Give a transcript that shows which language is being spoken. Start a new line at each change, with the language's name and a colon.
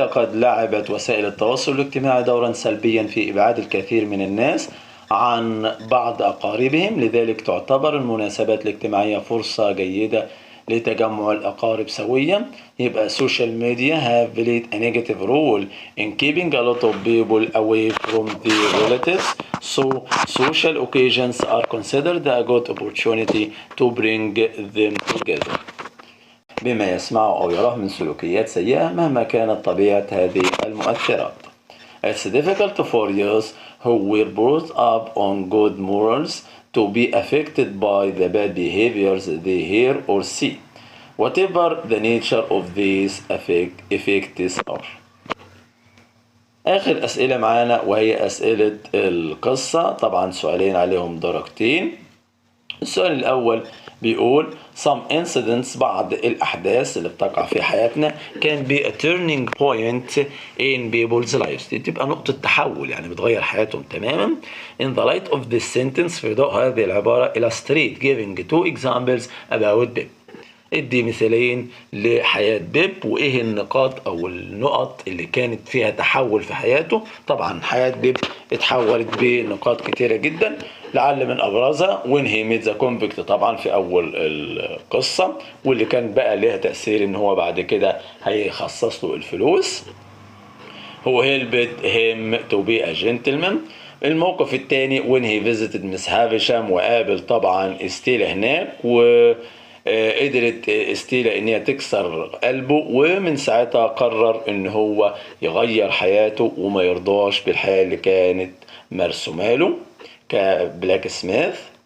Arabic: لقد لعبت وسائل التواصل الاجتماعي دورا سلبيا في إبعاد الكثير من الناس عن بعض أقاربهم، لذلك تعتبر المناسبات الاجتماعية فرصة جيدة لتجمع الأقارب سويا.
English: يبقى social media have played a negative role in keeping a lot of people away from their relatives, so social occasions are considered a good opportunity to bring them together.
Arabic: بما يسمعه أو يراه من سلوكيات سيئة مهما كانت طبيعة هذه المؤثرات.
English: It's difficult for youth who were brought up on good morals to be affected by the bad behaviors they hear or see, whatever the nature of these effects are.
Arabic: آخر أسئلة معانا وهي أسئلة القصة، طبعا سؤالين عليهم درجتين. السؤال الأول بيقول some incidents، بعض الأحداث اللي بتقع في حياتنا can be a turning point in people's lives، دي تبقى نقطة تحول يعني بتغير حياتهم تماما. in the light of this sentence، في ضوء هذه العبارة illustrate giving two examples about them، ادي مثالين لحياة بيب وايه النقاط او النقط اللي كانت فيها تحول في حياته. طبعا حياة بيب اتحولت بنقاط كتيرة جدا، لعل من ابرزها when he made the convict، طبعا في اول القصة، واللي كان بقى ليها تأثير ان هو بعد كده هيخصص له الفلوس.
English: هو helped him to be a gentleman.
Arabic: الموقف الثاني when he visited Miss Havisham، وقابل طبعا استيلا هناك، وقدرت استيلا ان هي تكسر قلبه، ومن ساعتها قرر ان هو يغير حياته وما يرضاش بالحياة اللي كانت مرسومه له كبلاك سميث.